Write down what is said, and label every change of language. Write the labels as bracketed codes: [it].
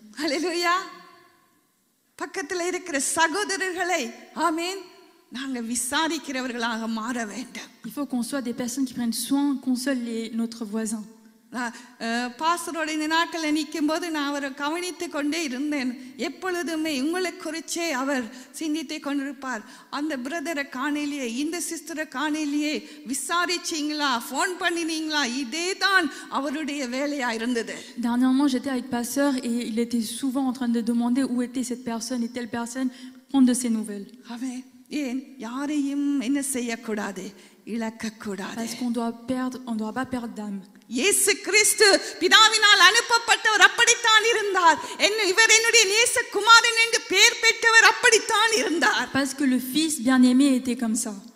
[ta] ஹல்லேலூயா. பக்கத்துல இருக்கிற சகோதரர்களை ஆமென் நாங்க விசாரிக்கிறவர்களாக மாற வேண்டும். [fr] Il faut qu'on soit des personnes qui prennent soin, consolent notre voisin. [ta] பாஸ்டரோட இந்த நாட்களில் நிற்கும் போது நான் அவரை கவனித்து கொண்டே இருந்தேன். எப்பொழுதுமே உங்களை குறிச்சே அவர் சிந்தித்து கொண்டிருப்பார். அந்த பிரதரை காணலையே, இந்த சிஸ்டரை காணலையே, விசாரிச்சிங்களா, ஃபோன் பண்ணினீங்களா? இதே தான் அவருடைய வேலையா இருந்தது. [fr] Dernièrement, j'étais avec Pasteur et il était souvent en train de demander où était cette personne et telle personne, prendre de ses nouvelles. [ta] அவன் ஏன் யாரையும் என்ன செய்யக்கூடாது? இழக்கக்கூடாது. [fr] Parce qu'on doit pas perdre d'âme. [ta] இயேசு கிறிஸ்து பிதாவினால் அனுப்பப்பட்டவர் அப்படித்தான் இருந்தார். இவர் என்னுடைய நேசகுமாரன் என்று பெயர் பெற்றவர் அப்படித்தான் இருந்தார். [fr] Parce que le fils bien-aimé était comme ça.